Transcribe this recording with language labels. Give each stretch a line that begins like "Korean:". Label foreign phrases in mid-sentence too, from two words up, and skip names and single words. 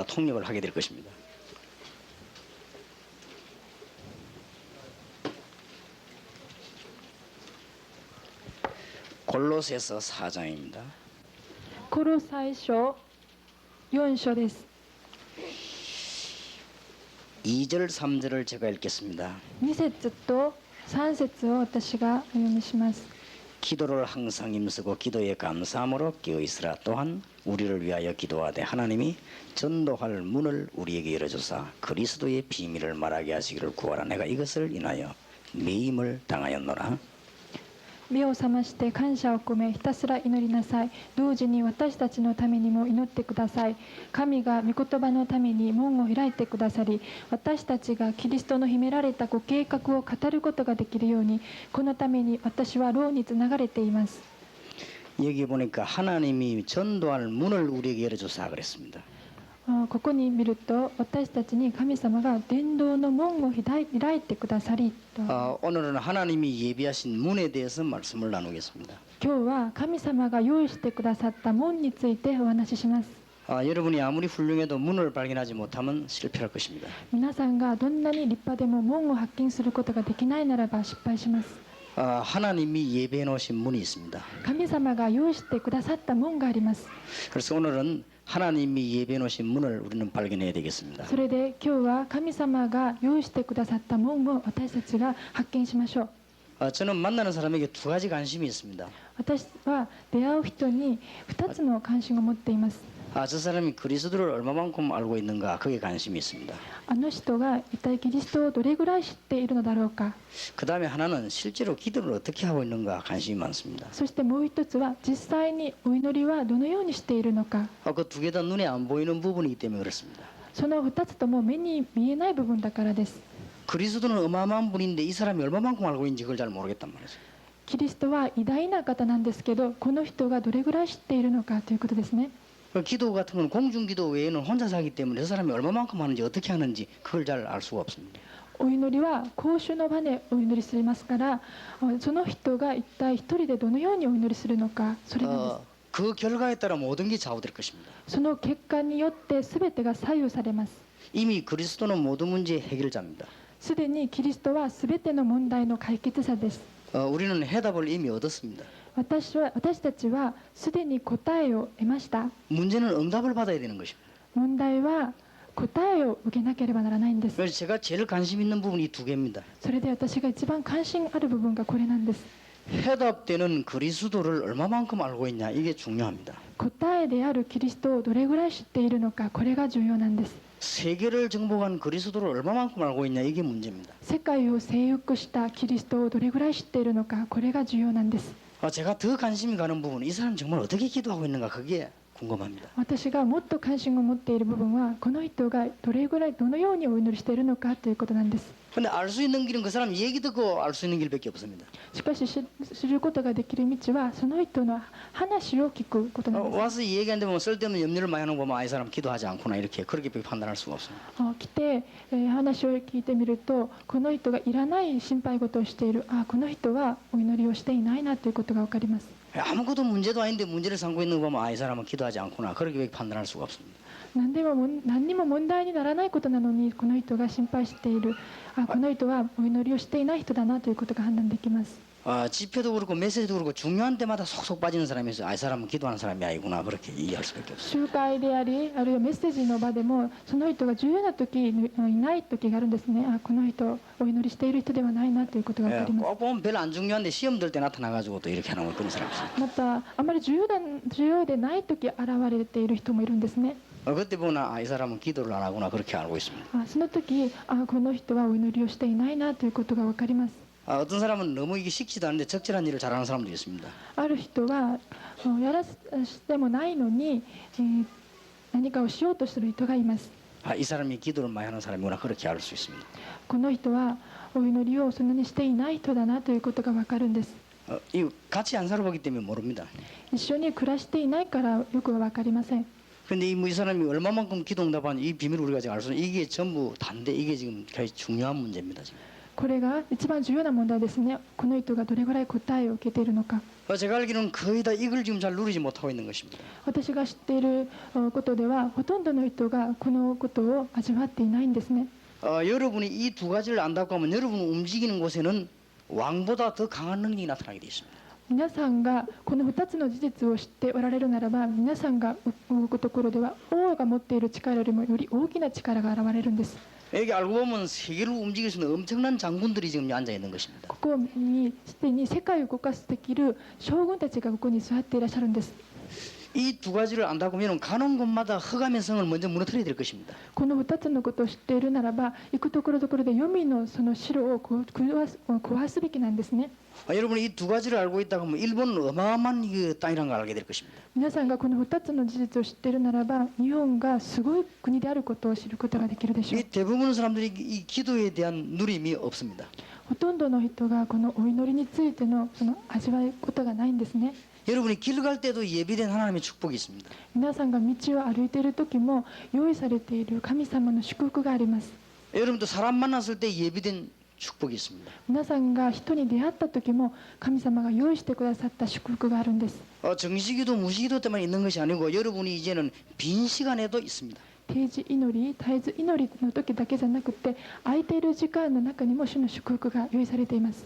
Korean: 통역을 하게 될 것입니다. 골로새서 4장입니다.
Japanese: コロサイ書4章です。
Korean: 2절 3절을 제가 읽겠습니다.
Japanese: 2 節と3節を私がお読みします。
Korean: 기도를 항상 힘쓰고 기도에 감사함으로 깨어있으라. 또한 우리를 위하여 기도하되 하나님이 전도할 문을 우리에게 열어주사 그리스도의 비밀을 말하게 하시기를 구하라. 내가 이것을 인하여 매임을 당하였노라.
Japanese: 目を覚まして感謝を込めひたすら祈りなさい。同時に私たちのためにも祈ってください。神が御言葉のために門を開いてくださり、私たちがキリストの秘められたご計画を語ることができるように、このために私は牢につながれています。
Korean: 여기 보니까 하나님이 전도할 문을 우리에게 열어주사 그랬습니다.
Japanese: ここに見ると私たちに神様が伝道の門を開いてくださりと
Korean: 오늘은 하나님이 예비하신 문에 대해서 말씀을 나누겠습니다.
Japanese: 今日は神様が用意してくださった門についてお話しします。
Korean: 여러분이 아무리 훌륭해도 문을 발견하지 못하면 실패할 것입니다.
Japanese: 皆さんがどんなに立派でも門を発見することができないならば失敗します。
Korean: 하나님이 예배해 놓으신 문이 있습니다.
Japanese: 神様が用意してくださった門があります。
Korean: 그래서 오늘은 하나님이 예배해 놓으신 문을 우리는 발견해야 되겠습니다.
Japanese: それで今日は神様が用意してくださった門を私たちが発見しましょう。
Korean: 저는 만나는 사람에게 두 가지 관심이 있습니다.
Japanese: 私は出会う人に2つの関心を持っています。
Korean: 저 사람이 그리스도를 얼마만큼 알고 있는가 그게 관심이 있습니다.
Japanese: あの人が一体キリストをどれぐらい知っているのだろうか。
Korean: 그 다음에 하나는 실제로 기도를 어떻게 하고 있는가 관심이 많습니다.
Japanese: そしてもう一つは実際にお祈りはどのようにしているのか。
Korean: 그 두 개 다 눈에 안 보이는 부분이기 때문에 그렇습니다.
Japanese: その2つとも目に見えない部分だからです。
Korean: 그리스도는 어마어마한 분인데 이 사람이 얼마만큼 알고 있는지 그걸 잘 모르겠단 말이죠.
Japanese: キリストは偉大な方なんですけど、この人がどれぐらい知っているのかということですね。
Korean: 기도 같은 건 공중기도 외에는 혼자서 하기 때문에 저 사람이 얼마만큼 하는지 어떻게 하는지 그걸 잘 알 수가 없습니다.
Japanese: お祈りは公衆の場でお祈りしますから、その人が一体一人でどのようにお祈りするのか、それなんです。
Korean: 그 결과에 따라 모든 게 좌우될 것입니다.
Japanese: その結果によって全てが左右されます。
Korean: 이미 그리스도는 모든 문제의 해결자입니다.
Japanese: すでにキリストは全ての問題の解決者です。
Korean: 우리는 해답을 이미 얻었습니다.
Japanese: 私たちはすでに答えを得ました。
Korean: 문제는 응답을 받아야 되는 것입니다.
Japanese: 問題は答えを受けなければならないんです。
Korean: 그래서 제가 제일 관심 있는 부분이 이 두 개입니다.
Japanese: それで私が一番関心ある部分がこれなんです。
Korean: 해답되는 그리스도를 얼마만큼 알고 있냐 이게 중요합니다.
Japanese: 答えであるキリストをどれぐらい知っているのか、これが重要なんです。
Korean: 세계를 정복한 그리스도를 얼마만큼 알고 있냐 이게 문제입니다.
Japanese: 世界を征服したキリストをどれぐらい知っているのか、これが重要なんです。
Korean: 제가 더 관심이 가는 부분은 이 사람 정말 어떻게 기도하고 있는가 그게 궁금합니다.
Japanese: 私がもっと関心を持っている部分は、この人がどれぐらいどのようにお祈りしているのかということなんです。
Korean: 근데 알 수 있는 길은 그 사람 얘기 듣고 알 수 있는 길밖에 없습니다.
Japanese: しかし知ることができる道はその人の話を聞くことなんです。
Korean: 와서 얘기하는데 보면 쓸데없는 염려를 많이 하는 거 보면 이 사람 기도하지 않구나 이렇게 그렇게 판단할 수가 없습니다.
Japanese: 来て、話を聞いてみると、この人がいらない心配事をしている、この人はお祈りをしていないなということが分かります。
Korean: 아무것도 문제도 아닌데 문제를 삼고 있는 거 보면 이 사람은 기도하지 않구나 그렇게 판단할 수가 없습니다.
Japanese: 何にも問題にならないことなのにこの人が心配している、この人はお祈りをしていない人だなということが判断できます。
Korean: 집회도 그렇고 메시지도 그렇고 중요한 때마다 속속 빠지는 사람이 있어요. 이 사람은 기도하는 사람이 아니구나 그렇게 이해할 수밖에 없어요.
Japanese: 集会であり、あるいはメッセージの場でもその人が重要な時にいない時があるんですね。この人お祈りしている人ではないなということが分かります。
Korean: 꼭 보면 별로 안 중요한데 시험 들 때 나타나가지고 또 이렇게 하는 그런 사람이 있어요.
Japanese: またあまり重要でない時現れている人もいるんですね。
Korean: 그때 보면 이 사람은 기도를 안 하구나 그렇게 알고 있습니다.
Japanese: その時この人はお祈りをしていないなということが分かります。
Korean: 어떤 사람은 너무 이게 식지도 않은데 적절한 일을 잘하는 사람도 있습니다.
Japanese: ある人はやらしてもないのに、何かをしようとする人がいます。
Korean: 이 사람이 기도를 많이 하는 사람이구나 그렇게 알 수 있습니다.
Japanese: この人はお祈りをそんなにしていない人だなということが分かるんです。
Korean: 같이 안 살아보기 때문에 모릅니다.
Japanese: 一緒に暮らしていないからよくは分かりません。
Korean: 근데 이 사람이 얼마만큼 기도 응답한 이 비밀을 우리가 지금 알 수 있는 이게 전부 다인데 이게 지금 굉장히 중요한 문제입니다. 지금.
Japanese: これが一番重要な問題ですね。この人がどれぐらい答えを受けているのか。
Korean: 제가 알기로는 거의 다 이걸 지금 잘 누리지 못하고 있는 것입니다.
Japanese: 私が知っていることではほとんどの人がこのことを味わっていないんですね。
Korean: 여러분이 이 두 가지를 안다고 하면 여러분 움직이는 곳에는 왕보다 더 강한 능력이 나타나게 되어 있습니다.
Japanese: 皆さんがこの2つの事実を知っておられるならば、皆さんが動くところでは王が持っている力よりもより大きな力が現れるんです。
Korean: 여기 알고 보면 세계를 움직일 수 있는 엄청난 장군들이 지금 앉아 있는 것입니다.
Japanese: ここにすでに世界を動かすできる将軍たちがここに座っていらっしゃるんです。
Korean: 이 두 가지를 안다고 하면 가는 곳마다 흑암의 성을 먼저 무너뜨려야 될 것입니다.
Japanese: この2つのことを知っているならば、行くところどころで黄泉のその城を壊すべきなんですね。
Korean: 여러분이 이 두 가지를 알고 있다고 하면 일본은 어마어마한 땅이라는 걸 알게 될 것입니다.
Japanese: 皆さんがこの2つの事実を知っているならば、日本がすごい国であることを知ることができるでしょう。
Korean: 이 대부분 사람들이 이 기도에 대한 누림이 없습니다.
Japanese: ほとんどの人がこのお祈りについてのその味わうことがないんですね。
Korean: 여러분이 길 갈 때도 예비된 하나님의 축복이 있습니다.
Japanese: 皆さんが道を歩いている時も用意されている神様の祝福があります。
Korean: 여러분도 사람 만났을 때 예비된 축복이 있습니다.
Japanese: 皆さんが人に出会った時も神様が用意してくださった祝福があるんです。
Korean: 정시기도 무시기도 때만 있는 것이 아니고 여러분이 이제는 빈 시간에도 있습니다.
Japanese: 定時祈り、絶えず祈りの時だけじゃなくて、空いている時間の中にも主の祝福が用意されています。